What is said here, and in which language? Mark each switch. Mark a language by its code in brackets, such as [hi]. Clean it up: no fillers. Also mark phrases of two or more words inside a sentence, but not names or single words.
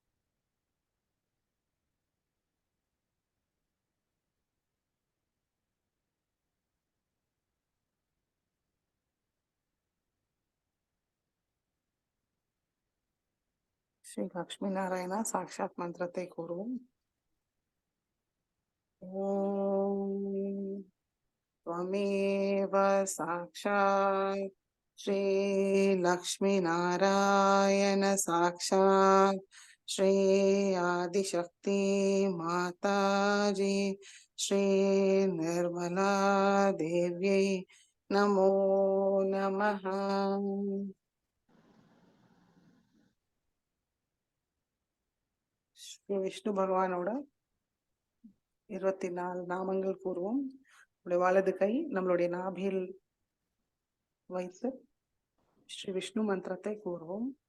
[ta] ஸ்ரீ லக்ஷ்மி நாராயணா சாக்ஷாத் மந்திரத்தை கூறுவோம். [sa] ஓம் त्वमेव साक्षात् श्री लक्ष्मी नारायण साक्षात् श्री आदिशक्ति माताजी श्री निर्मला देव्यै नमो नमः. [ta] ஸ்ரீ விஷ்ணு பகவானோட 24 நாமங்கள் கூறுவோம். வலது கை நம்மளுடைய நாபியில் வைத்து ஸ்ரீ விஷ்ணு மந்திரத்தை கூறுவோம்.